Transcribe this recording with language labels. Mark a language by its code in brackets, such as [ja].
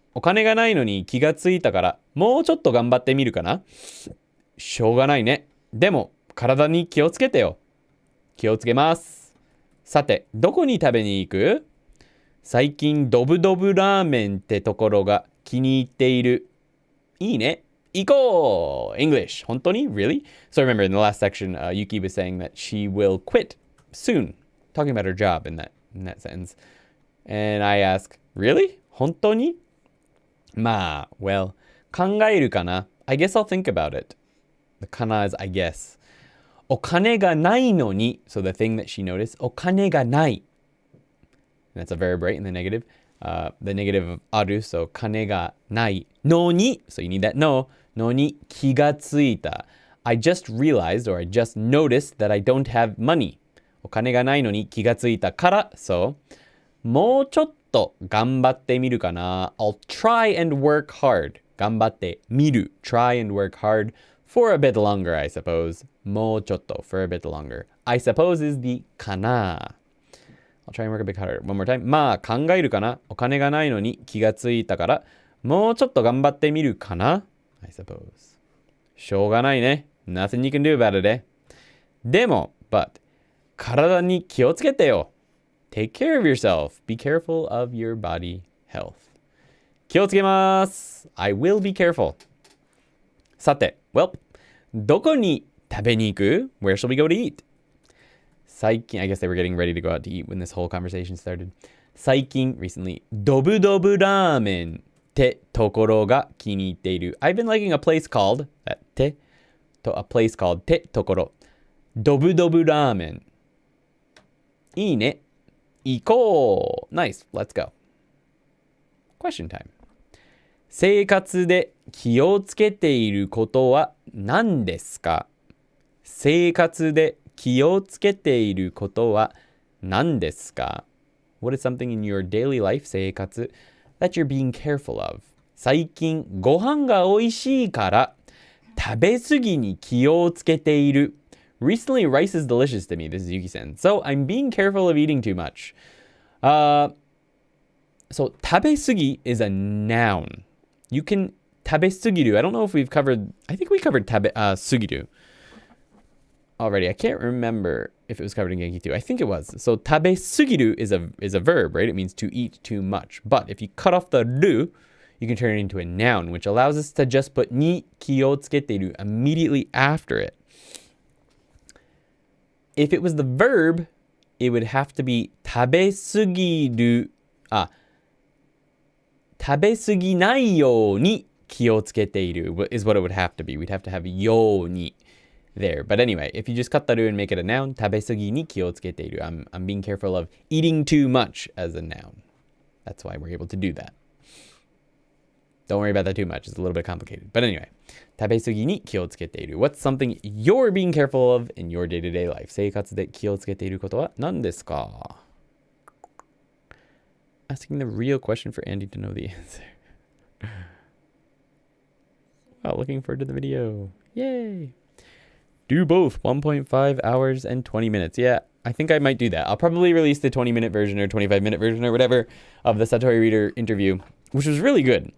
[ja] お金がないのに気がついたから、もうちょっと頑張ってみるかな。しょうがないね。でも、体に気をつけてよ。気をつけます。さて、どこに食べに行く？最近、ドブドブラーメンってところが気に入っている。いいね。行こう English. 本当に [en] Really? So remember in the last section, Yuki was saying that she will quit soon. Talking about her job in that sentence. And I ask, really? [ja] 本当に？まあ、 [en] well, [ja] 考えるかな [en] I guess I'll think about it. The かな is I guess. [ja] お金がないのに [en] So the thing that she noticed, [ja] お金がない [en] And that's a verb, right? In the negative. The negative of ある So [ja] 金がないのに [en] So you need that no [ja] のに気がついた [en] I just realized or I just noticed that I don't have money. [ja] お金がないのに気がついたから [en] So [ja] もうちょっと頑張ってみるかな [en] I'll try and work hard. [ja] 頑張ってみる [en] Try and work hard for a bit longer, I suppose. [ja] もうちょっと [en] for a bit longer. I suppose is the かな I'll try and work a bit harder. One more time. [ja] まあ考えるかなお金がないのに気がついたからもうちょっと頑張ってみるかな [en] I suppose. [ja] しょうがないね [en] Nothing you can do about it, [ja] でも [en] but [ja] 体に気をつけてよ [en] Take care of yourself. Be careful of your body health. [ja] 気をつけます。 [en] I will be careful. [ja] さて、well, どこに食べに行く？ [en] Where shall we go to eat? [ja] 最近、 [en] I guess they were getting ready to go out to eat when this whole conversation started. [ja] 最近、 [en] recently, [ja] ドブドブラーメンってところが気に入っている。 [en] I've been liking a place called, a place called てところ。 [ja] ドブドブラーメン。いいね。行こう [en] Nice, let's go. Question time. [ja] 生活で気をつけていることは何ですか？生活で気をつけていることは何ですか？ [en] What is something in your daily life, 生活 that you're being careful of? [ja] 最近ご飯が美味しいから食べ過ぎに気をつけている。 [en] Recently, rice is delicious to me. This is Yuki-san. So I'm being careful of eating too much. So 食べ過ぎ is a noun. You can 食べ過ぎる. I don't know if we've covered. I think we covered 食べ過ぎる already. I can't remember if it was covered in Genki too. I think it was. So 食べ過ぎる is a verb, right? It means to eat too much. But if you cut off the る, you can turn it into a noun, which allows us to just put [ja] に気をつけている [en] immediately after it. If it was the verb, it would have to be [ja] 食べ過ぎる食べ過ぎないように気をつけている [en] is what it would have to be. We'd have to have ように there. But anyway, if you just cut the る and make it a noun, [ja] 食べ過ぎに気をつけている. [en] I'm being careful of eating too much as a noun. That's why we're able to do that. Don't worry about that too much. It's a little bit complicated. But anyway, [ja] 食べ過ぎに気をつけている. [en] What's something you're being careful of in your day-to-day life? [ja] 生活で気をつけていることは何ですか? [en] Asking the real question for Andy to know the answer. Wow, looking forward to the video. Yay. Do both 1.5 hours and 20 minutes. Yeah, I think I might do that. I'll probably release the 20-minute version or 25-minute version or whatever of the Satori Reader interview, which was really good.